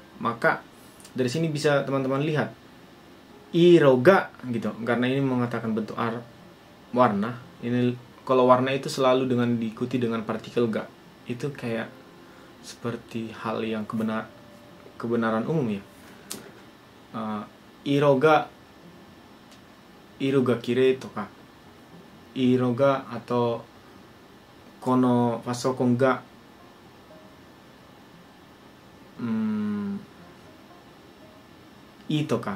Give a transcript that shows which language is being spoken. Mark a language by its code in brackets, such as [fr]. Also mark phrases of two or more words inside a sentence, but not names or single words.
[id] Maka dari sini bisa teman-teman lihat [ja] 色が [id] gitu, karena ini mengatakan bentuk warna. Ini kalau warna itu selalu diikuti dengan partikel ga. Itu kayak seperti hal yang kebenaran umum ya. [ja] 色がきれいとか、色が atau このパソコンがいとか.